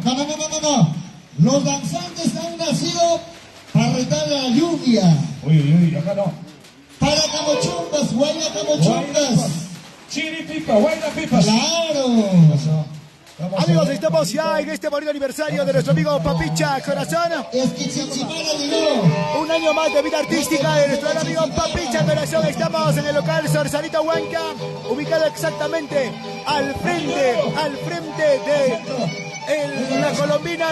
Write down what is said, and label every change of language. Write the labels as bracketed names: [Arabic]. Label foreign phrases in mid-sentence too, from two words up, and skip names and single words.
[Spanish] No. Los danzantes han nacido para retar a la lluvia. Uy, acá no. Para camochungas, guayna camochungas. Chiripipa, guayna pipas. Claro. Amigos, estamos ya en este bonito aniversario de nuestro amigo Papicha Corazón. Es que Chichipara llegó. año más de vida artística de nuestro gran amigo Papicha Corazón. Estamos en el local Sorsalito Huanca, ubicado exactamente al frente de la Colombina.